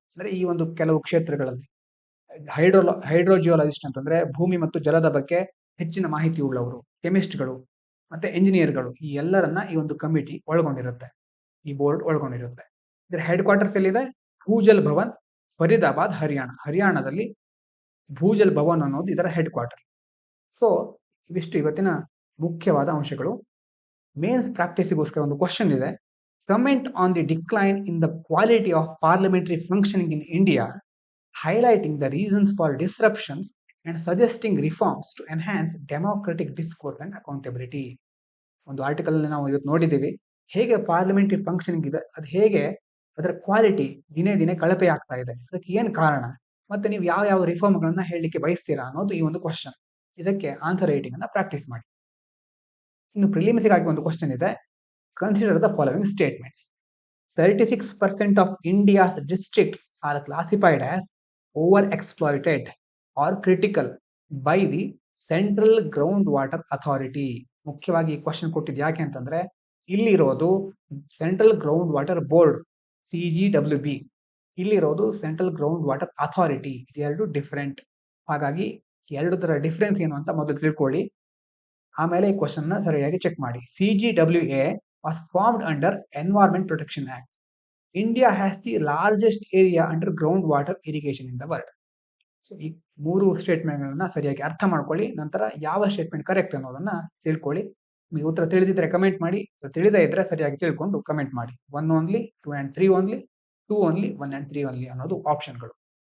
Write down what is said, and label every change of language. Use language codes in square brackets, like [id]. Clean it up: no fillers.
[kn] ಅಂದ್ರೆ ಈ ಒಂದು ಕೆಲವು ಕ್ಷೇತ್ರಗಳಲ್ಲಿ ಹೈಡ್ರೋಜಿಯಾಲಜಿಸ್ಟ್ ಅಂತಂದ್ರೆ ಭೂಮಿ ಮತ್ತು ಜಲದ ಬಗ್ಗೆ ಹೆಚ್ಚಿನ ಮಾಹಿತಿ ಉಳ್ಳವರು, ಕೆಮಿಸ್ಟ್ಗಳು ಮತ್ತೆ ಇಂಜಿನಿಯರ್ಗಳು, ಈ ಎಲ್ಲರನ್ನ ಈ ಒಂದು ಕಮಿಟಿ ಒಳಗೊಂಡಿರುತ್ತೆ, ಈ ಬೋರ್ಡ್ ಒಳಗೊಂಡಿರುತ್ತೆ. ಇದರ ಹೆಡ್ ಕ್ವಾರ್ಟರ್ಸ್ ಎಲ್ಲಿದೆ? ಭೂಜಲ್ ಭವನ್, ಫರೀದಾಬಾದ್, ಹರಿಯಾಣ. ಹರಿಯಾಣದಲ್ಲಿ ಭೂಜಲ್ ಭವನ್ ಅನ್ನೋದು ಇದರ ಹೆಡ್ ಕ್ವಾರ್ಟರ್. ಸೊ ಇವಿಷ್ಟು ಇವತ್ತಿನ ಮುಖ್ಯವಾದ ಅಂಶಗಳು. ಮೇನ್ಸ್ ಪ್ರಾಕ್ಟೀಸ್ಗೋಸ್ಕರ ಒಂದು ಕ್ವಶನ್ ಇದೆ. [en] Comment on the decline in the quality of parliamentary functioning in India, highlighting the reasons for disruptions and suggesting reforms to enhance democratic discourse and accountability. [kn] ಒಂದು article ನಾವು ಇವತ್ತು ನೋಡಿದ್ದೀವಿ, ಹೇಗೆ ಪಾರ್ಲಿಮೆಂಟರಿ ಫಂಕ್ಷನಿಂಗ್ ಇದೆ, ಅದು ಹೇಗೆ ಅದರ ಕ್ವಾಲಿಟಿ ದಿನೇ ದಿನೇ ಕಳಪೆ ಆಗ್ತಾ ಇದೆ, ಅದಕ್ಕೆ ಏನು ಕಾರಣ, ಮತ್ತೆ ನೀವು ಯಾವ ಯಾವ ರಿಫಾರ್ಮ್ಗಳನ್ನ ಹೇಳಲಿಕ್ಕೆ ಬಯಸ್ತೀರಾ ಅನ್ನೋದು ಈ ಒಂದು ಕ್ವಶನ್. ಇದಕ್ಕೆ ಆನ್ಸರ್ ರೈಟಿಂಗ್ ಅನ್ನ ಪ್ರಾಕ್ಟೀಸ್ ಮಾಡಿ. ಇನ್ನು ಪ್ರಿಲಿಮ್ಸ್ಗಾಗಿ ಒಂದು ಕ್ವಶನ್ ಇದೆ. [en] Consider the following statements. 36% of India's districts are classified as over-exploited or critical by the Central Groundwater Authority. [kn] ಮುಖ್ಯವಾಗಿ ಈ ಕ್ವಶನ್ ಕೊಟ್ಟಿದ್ದು ಯಾಕೆ ಅಂತಂದ್ರೆ, ಇಲ್ಲಿರೋದು central ground water board CGWB, ಇಲ್ಲಿರೋದು ಸೆಂಟ್ರಲ್ ಗ್ರೌಂಡ್ ವಾಟರ್ ಅಥಾರಿಟಿ. ಇದೆರಡು ಡಿಫರೆಂಟ್. ಹಾಗಾಗಿ ಎರಡರ ಡಿಫರೆನ್ಸ್ ಏನು ಅಂತ ಮೊದಲು ತಿಳ್ಕೊಳ್ಳಿ, ಆಮೇಲೆ ಈ ಕ್ವಶನ್ ನ ಸರಿಯಾಗಿ ಚೆಕ್ ಮಾಡಿ. [en] CGWA was formed under Environment Protection Act. India has the largest area under groundwater irrigation in the world. [kn] So ಈ 3 ಸ್ಟೇಟ್‌ಮೆಂಟ್‌ಗಳನ್ನ ಸರಿಯಾಗಿ ಅರ್ಥ ಮಾಡ್ಕೊಳ್ಳಿ. ನಂತರ ಯಾವ ಸ್ಟೇಟ್‌ಮೆಂಟ್ ಕರೆಕ್ಟ್ ಅನ್ನೋದನ್ನ ತಿಳ್ಕೊಳ್ಳಿ. ನಿಮಗೆ ಉತ್ತರ ತಿಳಿದಿದ್ರೆ ಕಮೆಂಟ್ ಮಾಡಿ. ತಿಳಿದೇ ಇದ್ರೆ ಸರಿಯಾಗಿ ತಿಳ್ಕೊಂಡು ಕಮೆಂಟ್ ಮಾಡಿ. [en] 1 only, 2 and 3 only, 2 only, 1 and 3 only [kn] ಅನ್ನೋದು ಆಪ್ಷನ್‌ಗಳು.